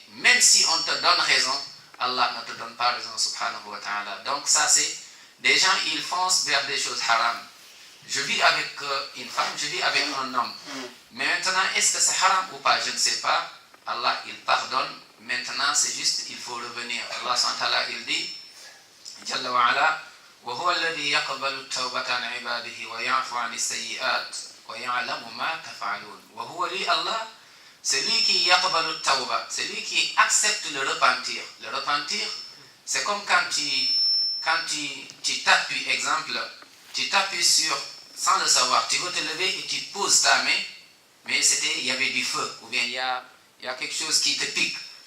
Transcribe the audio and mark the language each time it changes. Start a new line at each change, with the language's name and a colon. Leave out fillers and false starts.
French: Même si on te donne raison, Allah ne te donne pas raison,
Arabic: subhanahu wa ta'ala.
French: Donc ça, c'est des gens, ils foncent vers des choses haram. Je vis avec une femme, je vis avec un homme. Mais maintenant, est-ce que c'est haram ou pas? Je ne sais pas. Allah, il pardonne. Maintenant, c'est juste, il faut revenir. Allah, SWT, il dit,
Arabic: Jalla wa ala, وهو الذي يقبل التوبة عن عباده ويعفو عن السيئات ويعلم ما تفعلون. وهو
French: lui Allah, c'est lui qui
Arabic: yaqbalu التوبة,
French: c'est lui qui accepte le repentir. Le repentir, c'est comme quand tu t'appuies, exemple, tu t'appuies sur, sans le savoir, tu veux te lever et tu poses ta main, mais il y avait du feu, ou bien il y a quelque chose qui te pique.